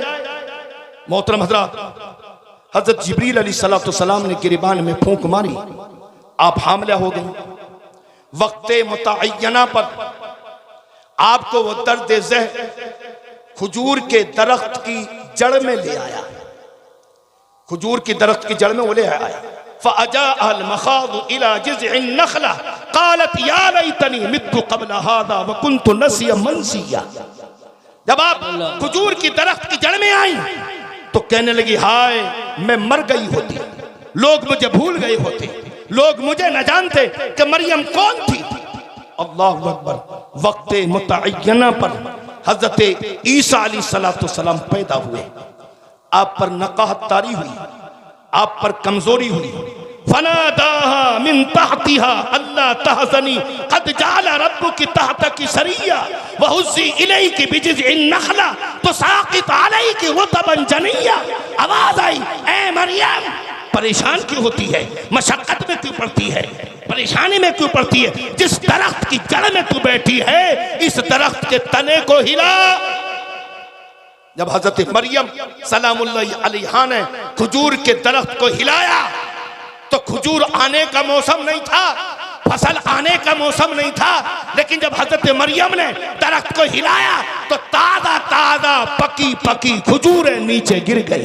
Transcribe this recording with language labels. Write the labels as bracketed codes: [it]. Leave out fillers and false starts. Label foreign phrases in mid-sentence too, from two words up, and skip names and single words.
[ur] محترم حضرات، حضرت جبرئیل علیہ السلام نے گریبان میں پھونک ماری، آپ حاملہ ہو گئی. وقتِ متعینہ پر آپ کو وہ دردِ زہ کھجور کے درخت کی جڑ میں لے آیا، کھجور کی درخت کی جڑ میں وہ لے آیا. [ar] فأجاءها المخاض إلى جذع النخلة قالت يا ليتني مت قبل هذا وكنت نسيا منسيا. [ur] جب آپ کھجور کی درخت کی جڑ میں آئی تو کہنے لگی ہائے میں مر گئی ہوتی، لوگ مجھے بھول گئے ہوتے، لوگ مجھے نہ جانتے کہ مریم کون تھی. [ar] الله أكبر. [ur] وقتِ متعینہ پر حضرت عیسیٰ علیہ السلام پیدا ہوئے، آپ پر نقاہت طاری ہوئی، آپ پر کمزوری ہوئی. [ar] فناداها من تحتها ألا تحزني قد جعل ربك تحتك سريا وهزي إليك بجذع النخلة تساقط عليك رطبا جنيا. [ur] آواز آئی، اے مریم پریشان کیوں ہوتی ہے، مشقت میں کیوں پڑتی ہے، پریشانی میں کیوں پڑتی ہے، جس درخت کی جڑ میں تو بیٹھی ہے اس درخت کے تنے کو ہلا. جب حضرت مریم [ar] سلام الله عليها [ur] نے کھجور کے درخت کو ہلایا تو کھجور آنے کا موسم نہیں تھا، فصل آنے کا موسم نہیں تھا، لیکن جب حضرت مریم نے درخت کو ہلایا تو تازہ تازہ پکی پکی کھجوریں نیچے گر گئی.